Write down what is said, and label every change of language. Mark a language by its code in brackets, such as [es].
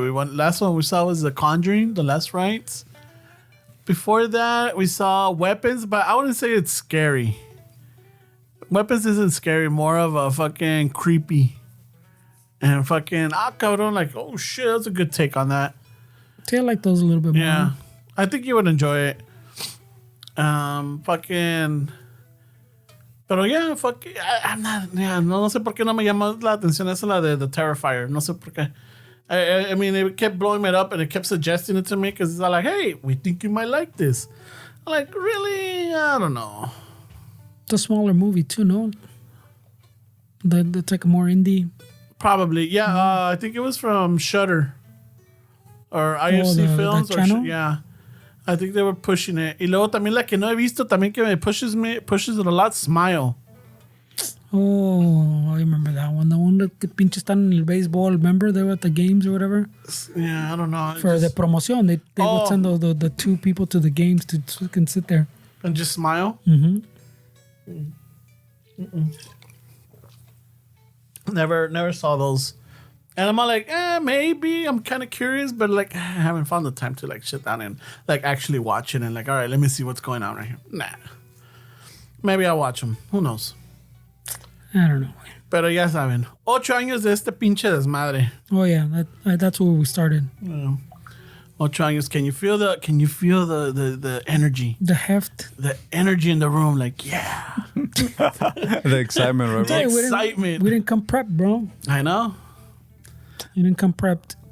[en] Last one we saw was The Conjuring, The Last Rites. Before that, we saw Weapons, but I wouldn't say it's scary. Weapons isn't scary, more of a fucking creepy. And fucking, cabrón, like, oh shit, that's a good take on that. See, I like those a little bit more. Yeah, I think you would enjoy it. Fucking. [es] Pero yeah, fuck, [en] I'm not, [es] yeah, no sé por qué no me llama la atención esa la de The Terrifier. No sé por qué. [en] I mean, it kept blowing it up and it kept suggesting it to me because it's all like, hey, we think you might like this. I'm like, really? I don't know. It's a smaller movie too, no? That's like a more indie. Probably, yeah. I think it was from Shudder or IFC Films. The channel? Yeah. I think they were pushing it. [es] Y luego también la que no he visto, también que me [en] pushes it a lot, [es] Smile. [en] Oh, I remember that one. The one that [es] pinche están en el [en] baseball. Remember they were at the games or whatever? Yeah, I don't know. For the promotion, they would send the two people to the games to fucking sit there. And just smile? Mm-hmm. Never saw those. And I'm all like, maybe. I'm kind of curious, but like, I haven't found the time to like sit down and like actually watch it and like, all right, let me see what's going on right here. Nah. Maybe I'll watch them. Who knows? I don't know. [es] Pero ya saben, 8 años de este pinche desmadre. [en] Oh yeah, that's where we started. Yeah. [es] 8 años. [en] Can you feel the energy? The heft. The energy in the room, like, yeah. The excitement, right? The Hey, excitement. We didn't come prepped, bro. I know. You didn't come prepped.